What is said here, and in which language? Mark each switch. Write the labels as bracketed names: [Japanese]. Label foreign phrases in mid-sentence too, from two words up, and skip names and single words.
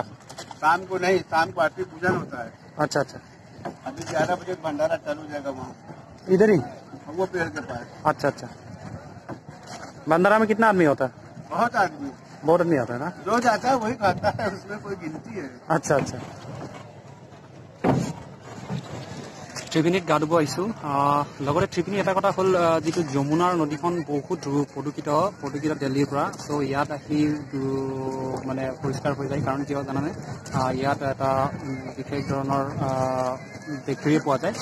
[Hindi] शाम को नहीं, शाम को आरती पूजन होता है। अच्छा अच्छा, अभी 11 बजे भंडारा चालू हो जाएगा वहाँ, इधर ही वो पेड़ के पास। अच्छा अच्छा, भंडारा में कितना आदमी होता है? बहुत आदमी होता है ना। जो जाता है वही खाता है, उसमें कोई गिनती है। अच्छा अच्छा, [Assamese] ত্ৰিবেণীত গা ধুব আহিছো। লগতে ত্ৰিবেণী এটা কথা হ'ল, যিটো যমুনাৰ নদীখন বহুত প্ৰদূষিত দিল্লীৰ পৰা। চ' ইয়াত আহি মানে পৰিষ্কাৰ হৈ যায়, কাৰণ কিয় জানানে, ইয়াত এটা বিশেষ ধৰণৰ বেক্টেৰিয়া পোৱা যায়।